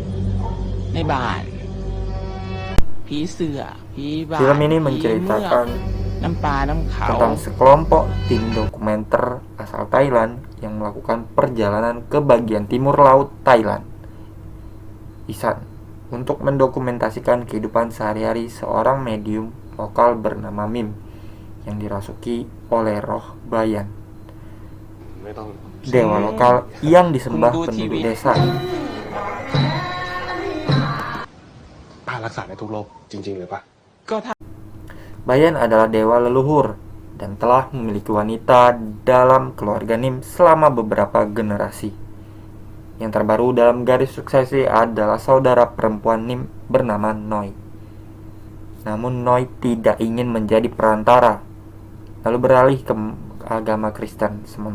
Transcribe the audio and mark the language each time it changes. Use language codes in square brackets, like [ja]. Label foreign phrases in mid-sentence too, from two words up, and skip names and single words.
[id] Film ini menceritakan tentang sekelompok tim dokumenter asal Thailand yang melakukan perjalanan ke bagian timur laut Thailand, Isan, untuk mendokumentasikan kehidupan sehari-hari seorang medium lokal bernama Mim yang dirasuki oleh roh Bayan, dewa lokal yang disembah penduduk desa. [th] ป้ารักษาได้ทุกโรคจริงๆเลยปะ [id] Bayan adalah dewa leluhur dan telah memiliki wanita dalam keluarga Nim selama beberapa generasi. Yang terbaru dalam garis suksesi adalah saudara perempuan Nim bernama Noi. Namun Noi tidak ingin menjadi perantara, lalu beralih ke agama Kristen.